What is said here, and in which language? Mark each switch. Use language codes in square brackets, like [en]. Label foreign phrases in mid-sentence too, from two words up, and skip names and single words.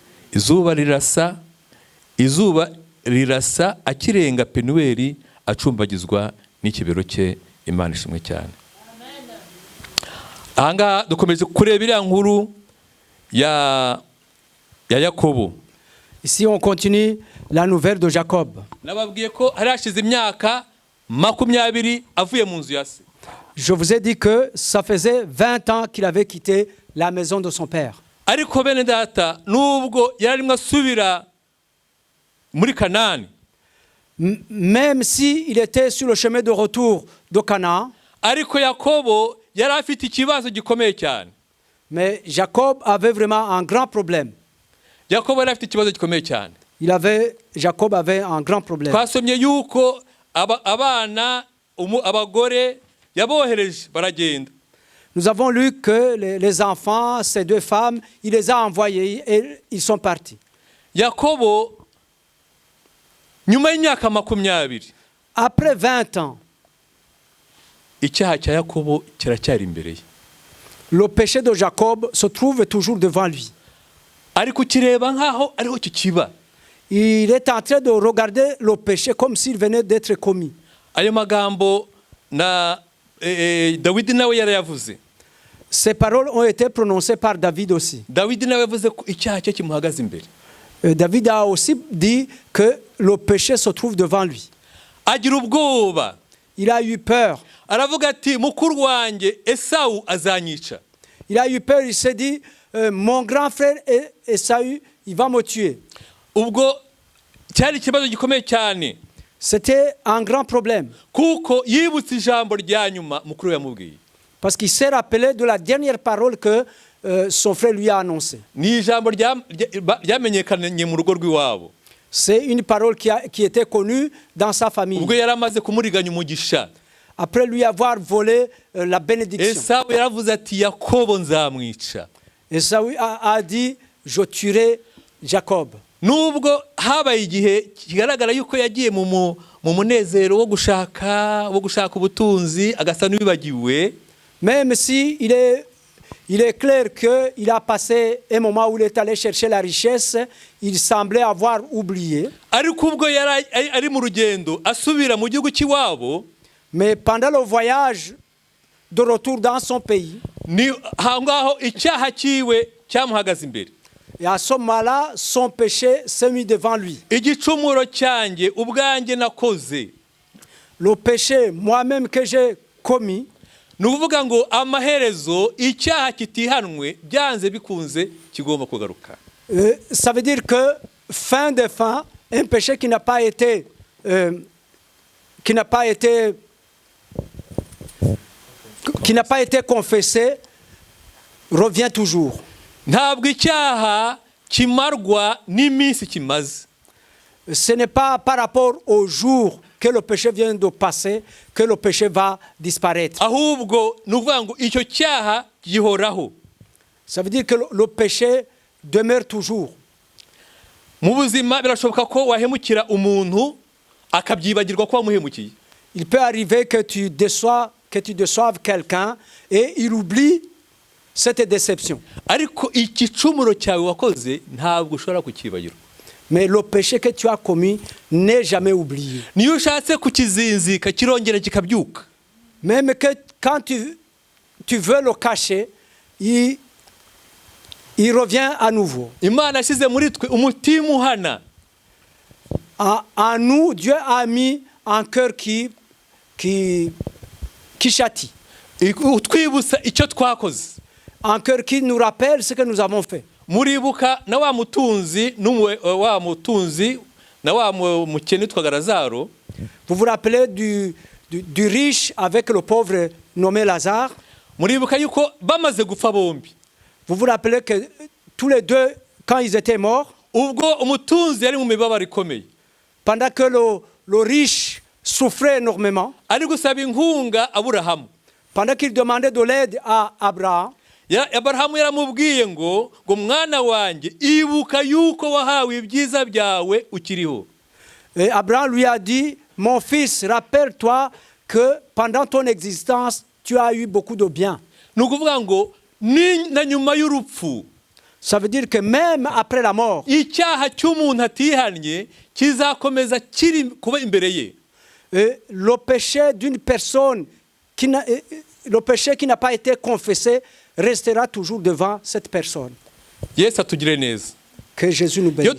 [rw] Izuba rirasa akirenga Penueli acumbagizwa n'ikibero cye. Imana ishimwe cyane. Ahangaha dukomeje kureba iriya nkuru ya Yakobo. [fr] Ici, on continue la nouvelle de Jacob. [rw] Nababwiye ko hari hashize imyaka 20 avuye mu nzu ya se. [fr] Je vous ai dit que ça faisait 20 ans qu'il avait quitté la maison de son père. [rw] Ariko bene data, nubwo yarimo asubira muri Kanani, [fr] Même si il était sur le chemin de retour de Canaan, [rw] ariko Yakobo yari afite ikibazo gikomeye cyane. [fr] mais Jacob avait vraiment un grand problème. [rw] Yakobo yari afite ikibazo gikomeye cyane. [fr] Jacob avait un grand problème. [rw] Twasomye yuko abana abagore yabohereje baragenda. [fr] Nous avons lu que les enfants, ces 2 femmes, il les a envoyés et ils sont partis. [rw] Yakobo nyuma y'imyaka 20, [fr] Après 20 ans, [rw] icyaha cya Yakobo kiracyari imbere ye. [fr] le péché de Jacob se trouve toujours devant lui. [rw] Ariko kireba nkaho ariho kikiba. [fr] Il est en train de regarder le péché comme s'il venait d'être commis. [rw] Ayo magambo na Dawidi nawe yarayavuze. [fr] Ces paroles ont été prononcées par David aussi. [rw] Dawidi nawe yavuze ko icyaha cye kimuhagaze imbere. [fr] David a aussi dit que le péché se trouve devant lui. [rw] Agira ubwoba. [fr] Il a eu peur. [rw] Aravuga ati mukuru wanjye Esau azanyica. [fr] Il a eu peur, il s'est dit, mon grand frère Esaü, il va me tuer. [rw] Ubwo cyari ikibazo gikomeye cyane. [fr] C'était un grand problème. [rw] Kuko yibutse ijambo rya nyuma mukuru yamubwiye. [fr] Parce qu'il s'est rappelé de la dernière parole que son frère lui a annoncée. [rw] Ni ijambo ryamenyekanye mu rugo rw'iwabo. [fr] C'est une parole qui était connue dans sa famille. [rw] Ubwo yaramaze kumuriganya umugisha. [fr] Après lui avoir volé la bénédiction. [rw] Esau yaravuze ati Yakobo nzamwica. [fr] Esaü a dit, je tuerai Jacob. [rw] Nubwo habaye igihe kigaragara yuko yagiye mu munezero wo gushaka ubutunzi agasa n'ubibagiwe. [fr] Même si il est clair qu'il a passé un moment où il est allé chercher la richesse, il semblait avoir oublié. [rw] ariko ubwo yari ari mu rugendo asubira mu gihugu cy'iwabo, [fr] Mais pendant le voyage de retour dans son pays, [rw] ni aho ngaho icyaha cyiwe cyamuhagaze imbere. [fr] et à ce moment-là, son péché s'est mis devant lui. [rw] Igicumuro cyanjye ubwanjye nakoze, [fr] Le péché moi-même que j'ai commis, [rw] ni ukuvuga ngo amaherezo icyaha kitihanwe byanze bikunze kigomba kugaruka. [fr] ça veut dire que fin de fin, un péché qui n'a pas été confessé revient toujours. [rw] Ntabwo icyaha kimarwa n'iminsi kimaze. [fr] Ce n'est pas par rapport au jour que le péché vient de passer que le péché va disparaître. [rw] Ahubwo ni ukuvuga ngo icyo cyaha gihoraho. [fr] Ça veut dire que le péché demeure toujours. [rw] Mu buzima birashoboka ko wahemukira umuntu akabyibagirwa ko wamuhemukiye. [fr] Il peut arriver que tu déçoives quelqu'un et il oublie cette déception. [rw] Ariko igicumuro cyawe wakoze ntabwo ushobora kukibagirwa. [fr] Mais le péché que tu as commis n'est jamais oublié. [rw] Niyo ushatse kukizinzika kirongera kikabyuka. [fr] Même que quand tu veux le cacher, il revient à nouveau. [rw] Imana yashyize muri twe umutima uhana. [fr] En nous, Dieu a mis un cœur qui châtie. [rw] Utwibutsa icyo twakoze. [fr] Un cœur qui nous rappelle ce que nous avons fait. [rw] Muribuka na wa mutunzi na wa mukene witwaga Lazaro. [fr] Vous vous rappelez du riche avec le pauvre nommé Lazare? [rw] Muribuka yuko bamaze gupfa bombi. [fr] Vous vous rappelez que tous les deux, quand ils étaient morts, [rw] ubwo umutunzi yari mu mibabaro ikomeye, [fr] pendant que le riche souffrait énormément, [rw] ari gusaba inkunga Aburahamu, [fr] pendant qu'il demandait de l'aide à Abraham, [rw] Aburahamu yaramubwiye ngo mwana wanjye ibuka yuko wahawe ibyiza byawe ukiriho. [fr] Et Abraham lui a dit, mon fils, rappelle-toi que pendant ton existence, tu as eu beaucoup de bien. [rw] Ni ukuvuga ngo na nyuma y'urupfu, [fr] ça veut dire que même après la mort, [rw] icyaha cy'umuntu atihannye kizakomeza kiri kuba imbere ye. [fr] Le péché d'une personne le péché qui n'a pas été confessé restera toujours devant cette personne. [rw] Yesu atugire neza. [fr] Que Jésus nous bénisse.